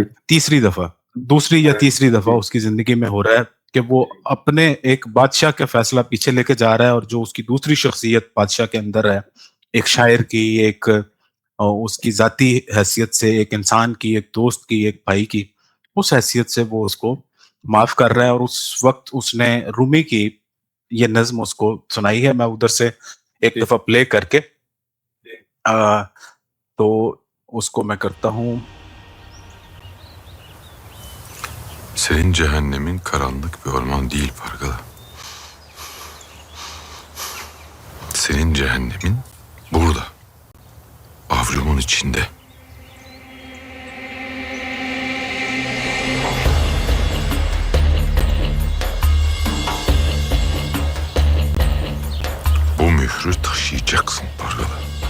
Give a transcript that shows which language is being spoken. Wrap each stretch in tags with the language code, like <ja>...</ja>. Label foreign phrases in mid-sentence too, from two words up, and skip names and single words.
<ur>دوسری یا تیسری دفعہ اس کی زندگی میں ہو رہا ہے کہ وہ اپنے ایک بادشاہ کا فیصلہ پیچھے لے کے جا رہا ہے، اور جو اس کی دوسری شخصیت بادشاہ کے اندر ہے، ایک شاعر کی، ایک اس کی ذاتی حیثیت سے، ایک انسان کی، ایک دوست کی، ایک بھائی کی، اس حیثیت سے وہ اس کو معاف کر رہا ہے، اور اس وقت اس نے رومی کی یہ نظم اس کو سنائی ہے۔ میں ادھر سے ایک دفعہ پلے کر کے تو اس کو میں کرتا hum.</ur> <tr>Senin cehennemin karanlık bir orman değil Pargalı. Senin cehennemin burada. Avlumun içinde. Bu mührü taşıyacaksın Pargalı.</tr>